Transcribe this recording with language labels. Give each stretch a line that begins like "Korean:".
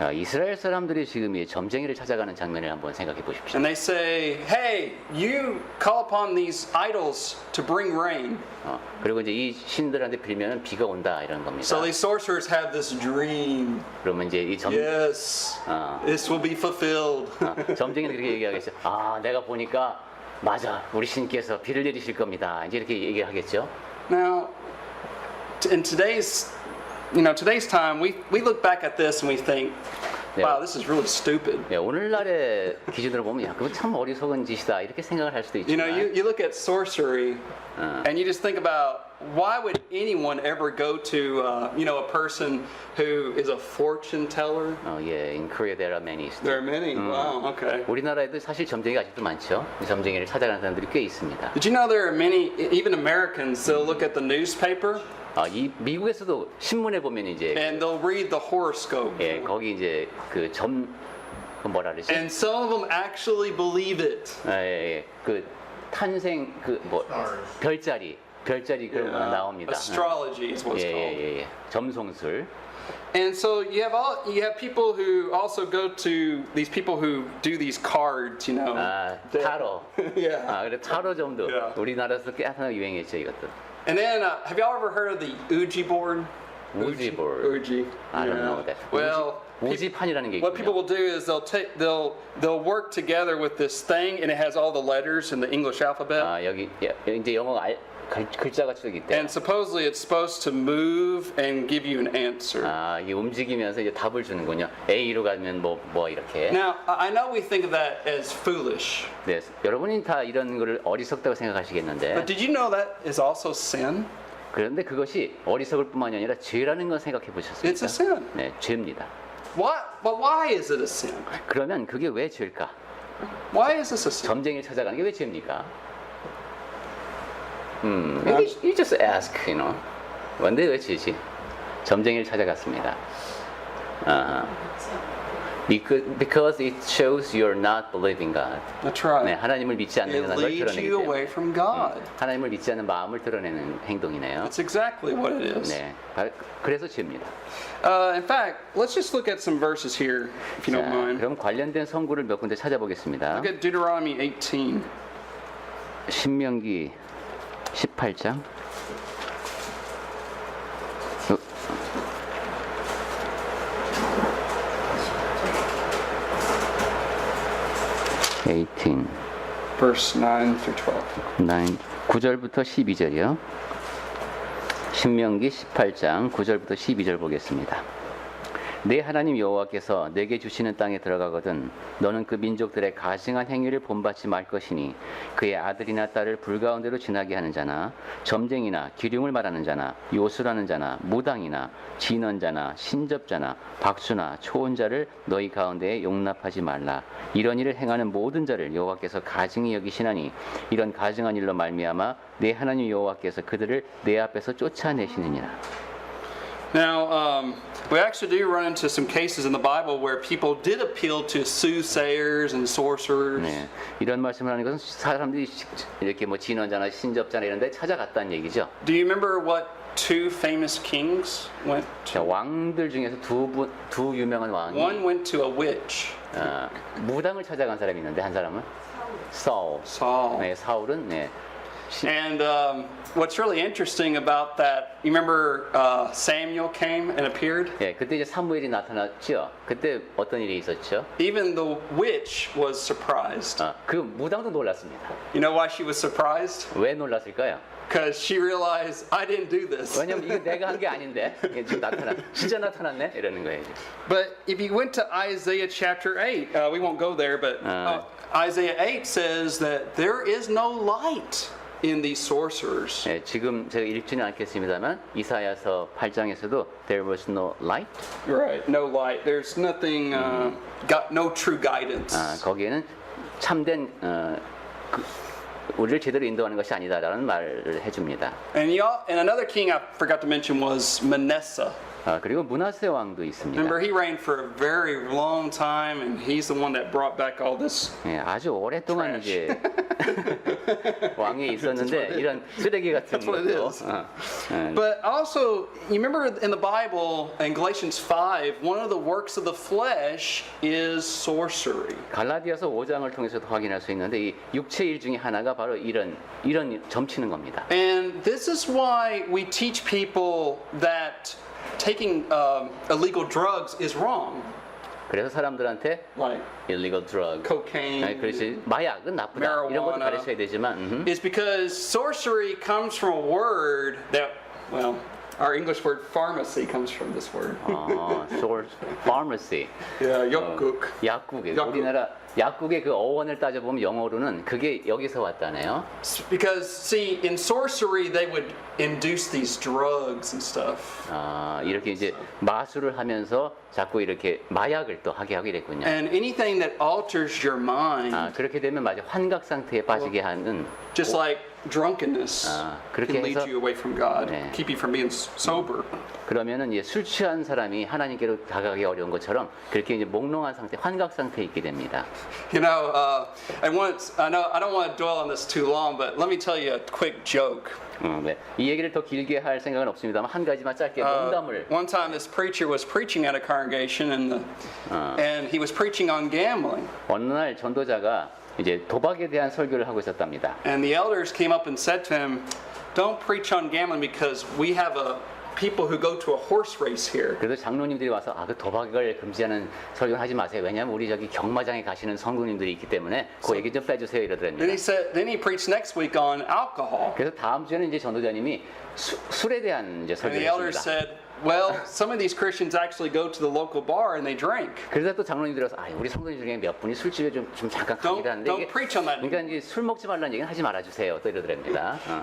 Korean: 이스라엘 사람들이 지금 이 점쟁이를 찾아가는 장면을 한번 생각해 보십시오.
English: and they say, "Hey, you call upon these idols to bring rain."
Korean: 그리고 이제 이 신들한테 빌면은 비가 온다 이런 겁니다.
English: So these sorcerers have this dream.
Korean: 그러면 이제 이
English: Yes, this will be fulfilled.
Korean: 점쟁이는 그렇게 얘기하겠죠. 아, 내가 보니까 맞아, 우리 신께서 비를 내리실 겁니다. 이제 이렇게 얘기하겠죠.
English: Now, in today's time, we look back at this and we think, wow, this is really stupid.
Korean: 예, 오늘날의 기준으로 보면 야, 그거 참 어리석은 짓이다 이렇게 생각을 할 수도
English: You know,
Korean: 있지만
English: you look at sorcery, and you just think about why would anyone ever go to a person who is a fortune teller? 예, in Korea there are many. There are many. Wow. Okay.
Korean: 우리나라에도 사실 점쟁이가 아직도 많죠. 이 점쟁이를 찾아가는 사람들이 꽤 있습니다.
English: Did you know there are many, even Americans, they'll look at the newspaper
Korean: 이 미국에서도 신문에 보면 이제
English: and they'll read the horoscope.
Korean: 예, 거기 이제 그 뭐라 그러지?
English: And some of them actually believe it.
Korean: 예, 그 탄생 그 뭐 별자리 그런 거 나옵니다.
English: Astrology is what it's called.
Korean: 예. 점성술.
English: And so you have people who also go to these people who do these cards, you know.
Korean: 타로.
English: Yeah.
Korean: 그래 타로점도
English: Yeah.
Korean: 우리나라에서 꽤 하나 유행했죠 이것도.
English: And then, have y'all ever heard of the Ouija board? Ouija board. Ouija. I don't know that. Well,
Korean: 우지판이라는 게
English: what people
Korean: 있군요.
English: will do is they'll work together with this thing, and it has all the letters in the English alphabet.
Korean: 여기 이제 영어 글자가 쭉 있대.
English: And supposedly it's supposed to move and give you an answer.
Korean: 이게 움직이면서 이제 답을 주는군요. A로 가면 뭐 이렇게.
English: Now, I know we think of that as foolish,
Korean: 네, 여러분이 다 이런 거를 어리석다고 생각하시겠는데.
English: but did you know that is also sin?
Korean: 그런데 그것이 어리석을 뿐만이 아니라 죄라는 건 생각해 보셨습니까?
English: It's a sin.
Korean: 네, 죄입니다.
English: But why is it a sin?
Korean: 그러면 그게 왜 죄일까?
English: Why is this a sin?
Korean: 점쟁이를 찾아가는 게 왜 죄입니까?
English: You just ask, you know.
Korean: 근데 왜 죄지? 점쟁이를 찾아갔습니다.
English: Because it shows you're not believing God. That's right.
Korean: 네, 하나님을 믿지 않는
English: It
Korean: 걸
English: leads
Korean: 드러내기
English: you
Korean: 때문에.
English: away from God.
Korean: 하나님을 믿지 않는 마음을 드러내는 행동이네요.
English: That's exactly what it is.
Korean: 네, 그래서 죄입니다.
English: In fact, let's just look at some verses here, if you don't mind.
Korean: 그럼 관련된 성구를 몇 군데 찾아보겠습니다.
English: Look at Deuteronomy 18.
Korean: 신명기 18장.
English: 18. Verse 9 through 12.
Korean: 9, 9절부터 12절이요. 신명기 18장 9절부터 12절 보겠습니다. 내 하나님 여호와께서 내게 주시는 땅에 들어가거든 너는 그 민족들의 가증한 행위를 본받지 말 것이니 그의 아들이나 딸을 불 가운데로 지나게 하는 자나 점쟁이나 기륭을 말하는 자나 요술하는 자나 무당이나 진언자나 신접자나 박수나 초혼자를 너희 가운데에 용납하지 말라. 이런 일을 행하는 모든 자를 여호와께서 가증히 여기시나니 이런 가증한 일로 말미암아 내 하나님 여호와께서 그들을 내 앞에서 쫓아내시느니라.
English: Now, we actually do run into some cases in the Bible where people did appeal to soothsayers and sorcerers.
Korean: 네, 이런 말씀을 하는 것은 사람들이 이렇게 뭐 진언자나 신접자나 이런 데 찾아갔다는 얘기죠.
English: Do you remember what two famous kings went
Korean: 자,
English: to?
Korean: 왕들 중에서 두 유명한 왕이
English: One went to a witch,
Korean: 무당을 찾아간 사람이 있는데 한 사람은 사울.
English: Saul.
Korean: 네, 사울은 네.
English: And what's really interesting about that, you remember Samuel came and appeared?
Korean: 예, 그때 이제 사무엘이 나타났죠. 그때 어떤 일이 있었죠?
English: Even the witch was surprised.
Korean: 그 무당도 놀랐습니다.
English: You know why she was surprised?
Korean: 왜 놀랐을까요?
English: Because she realized, I didn't do this.
Korean: 왜냐면 이거 내가 한 게 아닌데 이게 지금 진짜 나타났네 이러는 거예요.
English: But if you went to Isaiah chapter 8, we won't go there, but Isaiah 8 says that there is no light in these sorcerers.
Korean: 예, 지금 제가 읽지는 않겠습니다만 이사야서 8장에서도
English: there was no light. Right. No light. There's nothing, got no true guidance.
Korean: 거기에는 참된 우리를 제대로 인도하는 것이 아니다라는 말을 해줍니다.
English: And another king I forgot to mention was Manasseh.
Korean: 그리고 문하세 왕도 있습니다.
English: Remember, he reigned for a very long time, and he's the one that brought back all this.
Korean: 예, 아주 오랫동안
English: Trash.
Korean: 이제 왕에 있었는데 이런 쓰레기 같은
English: That's what it
Korean: 것도.
English: is. But also, you remember in the Bible, in Galatians 5, one of the works of the flesh is sorcery.
Korean: 갈라디아서 5장을 통해서도 확인할 수 있는데 이 육체 일 중에 하나가 바로 이런 점치는 겁니다.
English: And this is why we teach people that taking illegal drugs is wrong.
Korean: 그래서 사람들한테
English: Like illegal drug, cocaine
Korean: 그렇지 마약은 나쁘다 이런 것도
English: marijuana.
Korean: 가르쳐야 되지만
English: is because sorcery comes from a word that, well, our English word pharmacy comes from this word. source pharmacy, Yeah, yakguk.
Korean: 약국에 약국. 우리나라 약국의 그 어원을 따져보면 영어로는 그게 여기서 왔다네요.
English: Because, see, in sorcery, they would induce these drugs and stuff.
Korean: 이렇게 이제 마술을 하면서 자꾸 이렇게 마약을 또 하게 하게 됐군요.
English: And anything that alters your mind,
Korean: 그렇게 되면 마치 환각 상태에 빠지게 하는
English: just like drunkenness,
Korean: 그렇게
English: can lead
Korean: 해서-
English: you away from God,
Korean: 네.
English: keep you from being sober.
Korean: 그러면은 이제 술 취한 사람이 하나님께로 다가가기 어려운 것처럼 그렇게 이제 몽롱한 상태, 환각 상태에 있게 됩니다.
English: You know, and once, I know I don't want to dwell on this too long, but let me tell you a quick joke.
Korean: 네. 이 얘기를 더 길게 할 생각은 없습니다만 한 가지만 짧게 농담을.
English: One time, this preacher was preaching at a congregation, and he was preaching on gambling.
Korean: 어느 날 전도자가 이제 도박에 대한 설교를 하고 있었답니다.
English: And the elders came up and said to him, "Don't preach on gambling because we have people who go to a horse race here."
Korean: 그래서 장로님들이 와서 그 도박을 금지하는 설교는 하지 마세요. 왜냐하면 우리 저기 경마장에 가시는 성도님들이 있기 때문에 그 얘기 좀 빼주세요 이러더랍니다.
English: Then he preached next week on alcohol.
Korean: 그래서 다음 주에는 이제 전도자님이 술에 대한 이제
English: And
Korean: 설교를
English: the elders
Korean: 했습니다.
English: said, "Well, some of these Christians actually go to the local bar and they drink.
Korean: 그래서 또 장로님들이 와서 우리 성도님 중에 몇 분이 술집에 좀 잠깐 가기도 하는데
English: Don't preach on that."
Korean: 그러니까 이제 술 먹지 말라는 얘기는 하지 말아주세요 또 이러더랍니다.